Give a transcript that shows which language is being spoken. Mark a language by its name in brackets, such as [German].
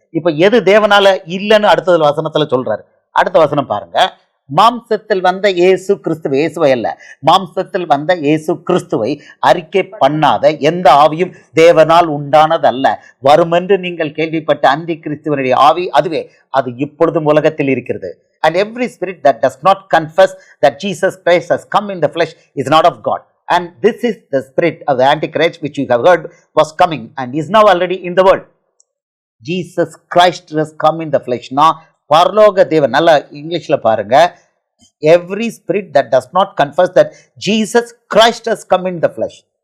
[Tamil] இப்ப எது தேவனால இல்லைன்னு அடுத்தது வசனத்துல சொல்றாரு. அடுத்த வசனம் பாருங்க. மாம்சத்தில் வந்த இயேசு கிறிஸ்துவை, இயேசுவை அல்ல, மாம்சத்தில் வந்த இயேசு கிறிஸ்துவை அறிக்கை பண்ணாத எந்த ஆவியும் தேவனால் உண்டானதல்ல. வருமென்று நீங்கள் கேள்விப்பட்ட அந்தி கிறிஸ்துவனுடைய ஆவி அதுவே, அது இப்பொழுதும் உலகத்தில் இருக்கிறது. [English] And every spirit that does not confess that Jesus Christ has come in the flesh is not of God. And this is the spirit of the Antichrist, which you have heard was coming and is now already in the world. Jesus Christ has come in the flesh. Now [Tamil] பரலோக தேவன், நல்லா இங்கிலீஷ்ல பாருங்க. [English] Every spirit that does not confess that Jesus Christ has come in the flesh.